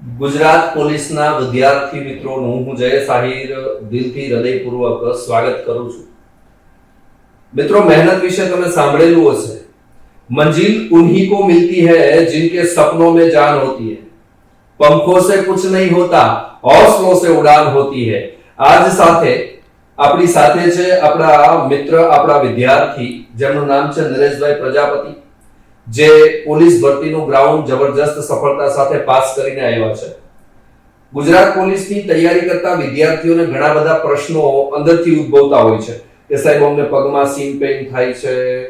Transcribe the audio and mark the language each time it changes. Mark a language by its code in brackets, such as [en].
[gu] ગુજરાત પોલીસના વિદ્યાર્થી મિત્રોનું હું જયેશ આહિર દિલથી હૃદયપૂર્વક સ્વાગત કરું છું। મિત્રો, મહેનત વિશે તમે સાંભળેલું હશે। [hi] मंजिल उन्हीं को मिलती है जिनके सपनों में जान होती है, पंखों से कुछ नहीं होता, हौसलों से उड़ान होती है। [gu] आज સાથે આપણી સાથે છે આપણા મિત્ર, આપણા વિદ્યાર્થી, જેમનું નામ છે નરેશભાઈ પ્રજાપતિ, જે પોલીસ ભરતીનું ગ્રાઉન્ડ જબરજસ્ત સફળતા સાથે પાસ કરીને આવ્યા છે। ગુજરાત પોલીસની તૈયારી કરતા વિદ્યાર્થીઓને ઘણા બધા પ્રશ્નો અંદરથી ઉદ્ભવતા હોય છે કે સાહેબ અમને પગમાં સીમ પેઇન થાય છે,